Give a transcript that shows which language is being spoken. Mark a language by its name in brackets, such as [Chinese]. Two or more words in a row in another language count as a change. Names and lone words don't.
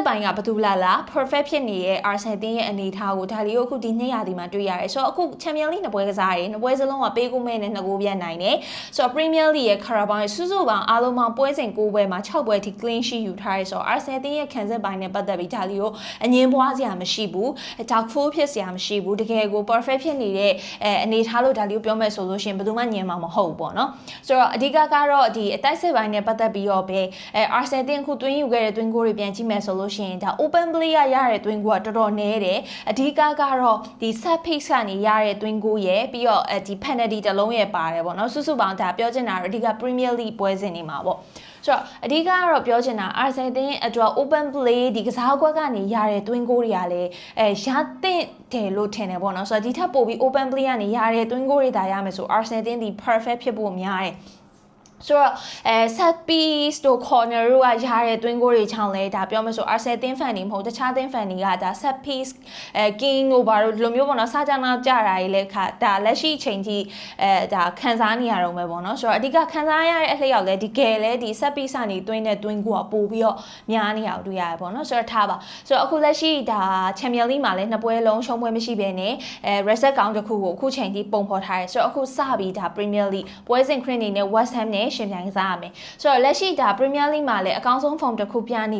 [Burmese] ပိုင်းကဘသူလာ perfect ဖြစ်နေတဲ့ Arsenal တင်းရဲ့အနေအထားကိုဒါလေးကိုအခုဒီနှစ်ရာသီမှာတွေ့ရတယ်ဆိုတော့အခု Champions League နှစ်ပွဲကစားတယ်နှစ်ပွဲစလုံးကပေး9မဲ့နဲ့2ဂိုးပြတ်နိုင်တယ်ဆိုတော့ Premier League ရဲ့ Carabao ရဲ့စုစုပေါင်းအားလုံးပေါင်းပွဲစဉ်9ပွဲမှာ6ပွဲထိ [English] clean sheet [Burmese] ယူထားရဲဆိုတော့ Arsenal တင်းရဲ့ခန်းစစ်ပိုင်းနဲ့ပတ်သက်ပြီးဒါလေးကိုအငင်းပွားစရာမရှိဘူး doubtful ဖြစ်စရာမရှိဘူးတကယ်ကို perfect ဖြစ်နေတဲ့အနေထားလို့ဒါလေးကိုပြောမယ်ဆိုလို့ရှိရင်ဘယ်သူမှညင်မှာမဟုတ်ဘူးပေါ့နော်ဆိုတော့အဓိကကတော့ဒီအတိုက်စစ်ပိုင်းနဲ့ပတ်သက်ပြီးတော့ပဲ Arsenal တင်းအခုသွ င်းယူခဲ့တဲ့သွင်းဂိုးတွေပြန်ကြည့်မယ်ဆိုလို့ရှိရင်ဒါ [English] open play [Burmese] ရတဲ့သွင်းဂိုးကတော်တော်နည်းတယ်အဓိကတော့ဒီ [English] set piece [Burmese] ကနေရတဲ့သွင်းဂိုးရဲ့ပြီးတော့ဒီ penalty တစ်လုံးရဲ့ပါတယ်ပေါ့နော်စုစုပေါင်းဒါပြောချင်တာတော့အဓိက Premier League ပွဲစဉ်တွေမှာပေါ့ဆိုတော့အဓိကတော့ပြောချင်တာ Arsenal တင်းရဲ့အတွက် [English] open play [Burmese] ဒီကစားကွက်ကနေရတဲ့သွင်းဂိုးတွေကလည်းရတဲ့တယ်လို့ထင်တယ်ပေါ့နော်ဆိုတော့ဒီထက်ပိုပြီး open play ကနေရတဲ့သွင်းဂိုးတွေဒါရမယ်ဆို Arsenal တင်းဒီ perfect ဖြစ်ဖို့များတယ်ဆိုတော့ [English] set piece [Burmese] တို့ corner တို့ကရတဲ့သွင်းဂိုးတွေချောင်းလဲဒါပြောမယ်ဆို Arsenal တင်း fan တွေမဟုတ်တခြားတင်း fan တွေကဒါ [English] set piece king [Burmese] တို့ဘာလို့ဒီလိုမျိုးပေါ့နော်စကြနာကြတာကြီးလဲခါဒါလက်ရှိအချိန်ကြီးဒါခံစားနေရ တော့မယ်ပေါ့နော်ဆိုတော့အဓိကခံစားရတဲ့အလျောက်လဲဒီကယ်လဲဒီ [English] set piece [Burmese] ကနေသွင်းတဲ့သွင်းဂိုးကပို့ပြီးတော့များနေအောင်တွေ့ရတယ်ပေါ့နော်ဆိုတော့ထားပါဆိုတော့အခုလက်ရှိဒါ Champions League မှာလဲနှစ်ပွဲလုံးရှုံးပွဲမရှိဘဲနဲ့ [English] reset count [Burmese] တစ်ခု ကိုအခုချိန်ထိပုံဖော်ထားရဲဆိုတော့အခုစပြီးဒါ Premier League ပွဲစဉ်ခရစ်နေနဲ့ West Ham နဲ့ရှင်ပြိုင်စားရမယ်ဆိုတော့လက်ရှိဒါ Premier League မှာလည်းအကောင်းဆုံး form တစ်ခုပြနေ